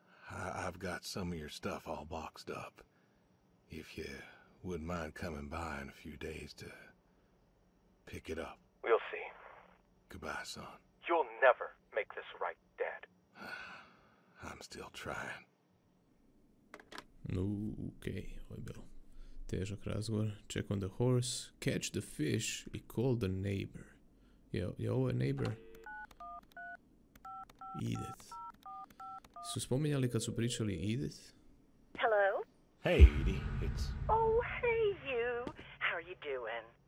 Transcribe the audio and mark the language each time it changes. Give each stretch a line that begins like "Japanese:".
English: I've got some of your stuff all boxed up. If you wouldn't mind coming by in a few days to pick it up. We'll see. Goodbye, son. You'll never make this right, Dad. I'm still trying.
Croatian: Okej, ovo je bilo težak razgovor.
English: Check on the horse, catch the fish i call the neighbor.
Croatian: Je ovo je neighbor? Edith. Su spominjali kad su pričali Edith?
English: Hello? Hey, Edie, it's... Oh, hey, you. How are you doing?